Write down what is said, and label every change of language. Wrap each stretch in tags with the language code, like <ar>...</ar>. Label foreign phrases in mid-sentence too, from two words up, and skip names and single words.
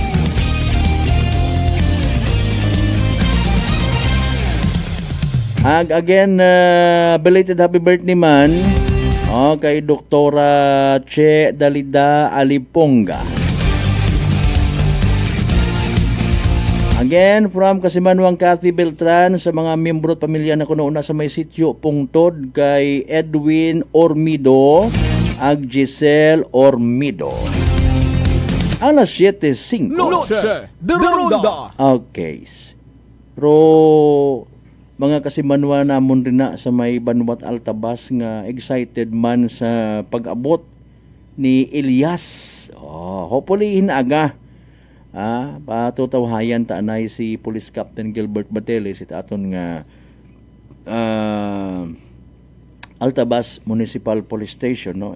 <akl>Again,</akl> <en>belated happy birthday</en> <akl>man kay Doktora Che Dalida Aliponga. Again, from Kasimanwang Cathy Beltran, sa mga miyembro at pamilya na kuno una sa may sityo Pungtod, kay Edwin Ormido ag Giselle Ormido. Alas 7:05. Noche de Ronda. Okay. Pero mga kasimanwa namon rin na sa may Banwat Altabas nga excited man sa pag-abot ni Elias. Hopefully hinaga. Patutawhayan taanay si Police Captain Gilbert Bateles it aton nga Altabas Municipal Police Station, no?</akl>